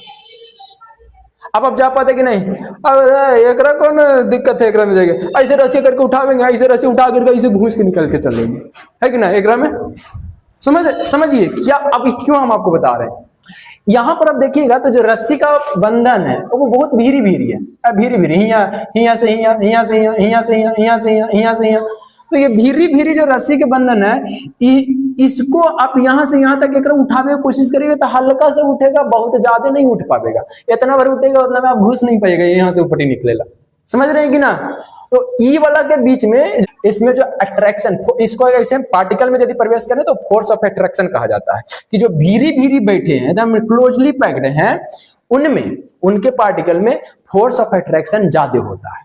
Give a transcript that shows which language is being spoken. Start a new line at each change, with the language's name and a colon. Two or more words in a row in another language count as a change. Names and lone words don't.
Hindi: अब आप जा पाते कि नहीं? अब एकरा कौन दिक्कत है, एकरा में जाएगा ऐसे रस्सी करके उठावेंगे, ऐसे रस्सी उठा करके ऐसे घूस के निकल के चलेंगे, है कि ना? एकरा में समझिए क्या, अब क्यों हम आपको बता रहे हैं। यहां पर आप देखिएगा तो जो रस्सी का बंधन है वो बहुत भीरी है, भीरी हिया से हिया, हिया से हिया, हिया से हिया, हिया से हिया, हिया से हिया। तो ये भीरी जो रस्सी के बंधन है, इसको आप यहां से यहां तक एक उठाने की कोशिश करिएगा तो हल्का से उठेगा, बहुत ज्यादा नहीं उठ पाएगा, इतना भर उठेगा उतना में आप घुस नहीं पाएगा, यहाँ से ऊपर ही निकलेगा। समझ रहे हैं कि ना? तो ई वाला के बीच में इसमें जो अट्रैक्शन, इसको ऐसे पार्टिकल में यदि प्रवेश करें तो
English: force of attraction
Hindi: कहा जाता है, कि जो भीरी बैठे हैं एकदम
English: closely packed
Hindi: हैं, उनमें उनके पार्टिकल में
English: force of attraction
Hindi: ज्यादा होता है।